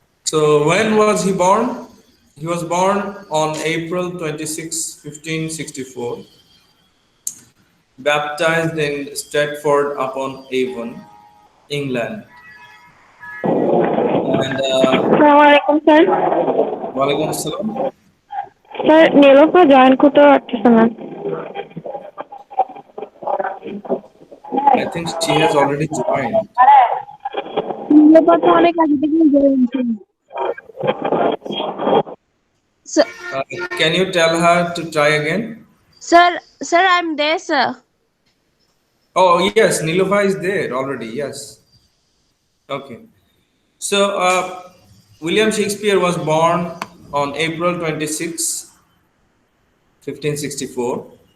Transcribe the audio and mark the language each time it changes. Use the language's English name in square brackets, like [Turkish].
[English] So, when was he born? He was born on April 26, 1564, baptized in Stratford upon Avon, England. And [Arabic] Assalamualaikum, sir. Walaikum Assalam. [Bangla] Sir, Nilofa join করতে পারতেছে না। [English] I think she has already joined. [Bangla] নিলোফা তো অনেক আগে থেকেই join ছিল। [English] Sir, Can you tell her to try again? sir, I'm there, sir. Oh, yes, Nilofa is there already. Yes. Okay. So, William Shakespeare was born on April 26, 1564.